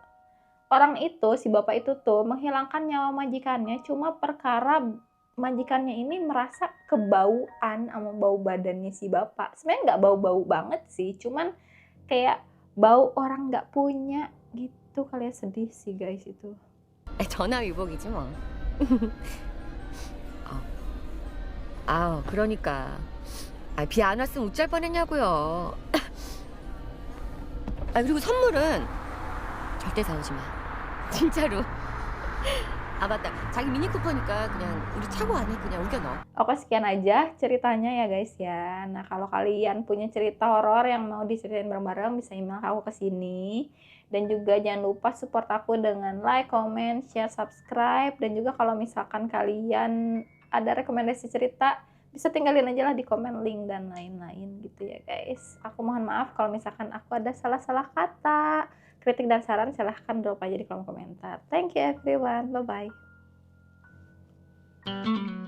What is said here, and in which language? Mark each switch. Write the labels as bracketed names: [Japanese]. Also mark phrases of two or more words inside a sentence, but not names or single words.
[Indonesian] Orang itu, si bapak itu tuh menghilangkan nyawa majikannya cuma perkara majikannya ini merasa kebauan sama bau badannya si bapak. Sebenarnya nggak bau-bau banget sih, cuman kayak bau orang nggak punya gitu. Kalian sedih sih guys itu. [Korean] 전화위복이지 뭐. 그러니까. 비 안 왔으면 어쩔 뻔했냐고요. 그리고 선물은 절대 사오지 마. 진짜로. 맞다. 자기 미니 쿠퍼니까 그냥 우리 차고 안에 그냥 우겨 넣어. [Indonesian] Oke, sekian aja ceritanya ya guys ya. Nah, kalau kalian punya cerita horor yang mau diceritain bareng-bareng, bisa email aku ke sini. Dan juga jangan lupa support aku dengan [English] like, comment, share, [Indonesian] subscribe. Dan juga kalau misalkan kalian ada rekomendasi cerita, bisa tinggalin aja lah di komen, link, dan lain-lain gitu ya guys. Aku mohon maaf kalau misalkan aku ada salah-salah kata. Kritik dan saran silahkan drop aja di kolom komentar. [English] Thank you everyone. Bye-bye.